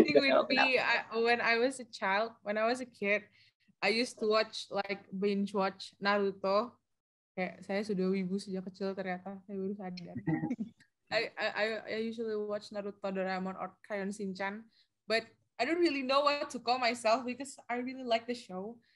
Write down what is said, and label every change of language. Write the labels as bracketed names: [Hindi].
[English] When I was a kid, I used to binge watch Naruto. [Indonesian] Kayak saya sudah wibu sejak kecil ternyata, saya baru sadar. [English] I usually watch Naruto, Doraemon, or Crayon Shinchan, but I don't really know what to call myself because I really like the show.